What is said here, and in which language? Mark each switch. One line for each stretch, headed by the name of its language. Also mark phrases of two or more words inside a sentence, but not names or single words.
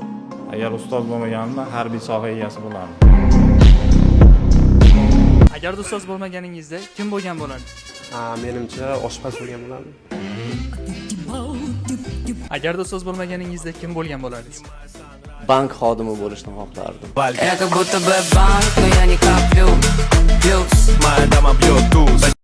Uzbek: Agar ustoz bo'lmaganimda harbiy soha egasi bo'lardim. Agarda ustoz bo'lmaganingizda kim bo'lgan bo'lardingiz? Menimcha oshpaz bo'lgan bo'lardim. Agarda ustoz bo'lmaganingizda kim bo'lgan bo'lardingiz? Bank xodimi bo'lishni xohlardim.
Russian: Я как будто бы банк, но я не коплю. Плюс. Моя дама бьет туз.